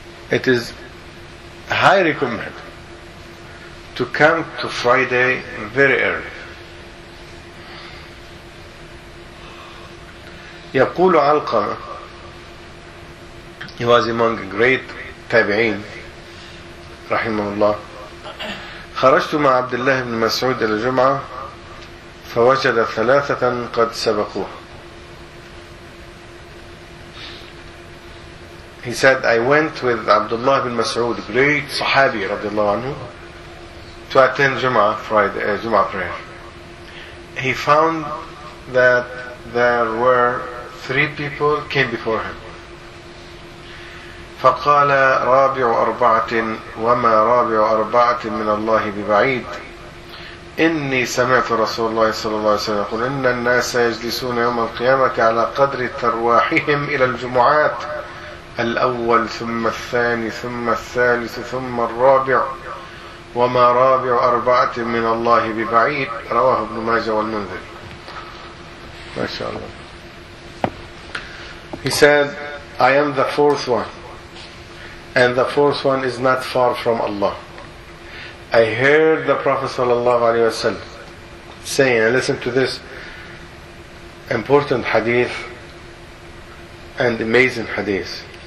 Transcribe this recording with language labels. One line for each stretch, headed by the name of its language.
English: It is highly recommended to come to Friday very early.
Arabic: يقول علقمة,
English: he was among great tabi'in,
Arabic: رحمه الله. خرجت مع عبد الله بن مسعود إلى الجمعة فوجد ثلاثة قد سبقوه.
English: He said, I went with Abdullah bin Mas'ud, great Sahabi, radiallahu anhu, to attend Jum'ah, Friday, Jum'ah prayer. He found that there were three people came before him.
Arabic: فقال رابع أربعة وما رابع أربعة من الله ببعيد إني سمعت رسول الله صلى الله عليه وسلم يقول إن الناس يجلسون يوم القيامة على قدر ترواحهم إلى الجمعات الأول ثم الثاني ثم الثالث ثم الرابع وما رابع أربعة من الله ببعيد رواه ابن ماجه والمنذر ما شاء الله.
English: He said, I am the fourth one, and the fourth one is not far from Allah. I heard the Prophet sallallahu alaihi wasallam saying, and listen to this important hadith and amazing hadith.